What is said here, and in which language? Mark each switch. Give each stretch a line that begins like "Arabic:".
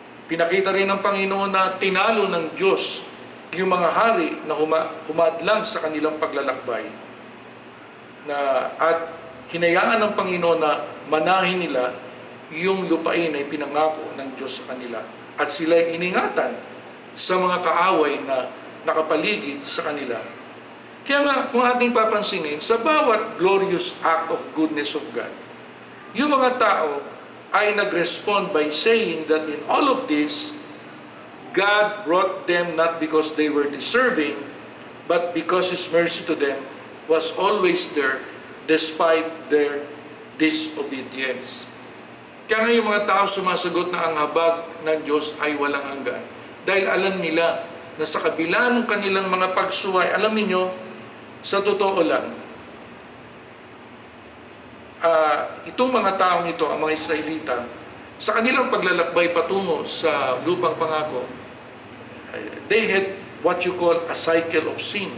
Filipino: Pinakita rin ng Panginoon na tinalo ng Diyos yung mga hari na humadlang sa kanilang paglalakbay. At hinayaan ng Panginoon na manahin nila yung lupain na ipinangako ng Diyos sa kanila. At sila ay iningatan sa mga kaaway na nakapaligid sa kanila. Kaya nga, kung ating papansinin, sa bawat
English: glorious act of goodness of God, yung mga tao ay nag-respond by saying that in all of this, God brought them not because they were deserving, but because His mercy to them was always there despite their disobedience.
Filipino: Kaya nga yung mga tao sumasagot na ang habag ng Diyos ay walang hanggan. Dahil alam nila na sa kabila ng kanilang mga pagsuway, alam niyo, sa totoo lang, itong mga taong ito, ang mga Israelita, sa kanilang paglalakbay patungo sa lupang pangako,
English: they had what you call a cycle of sin.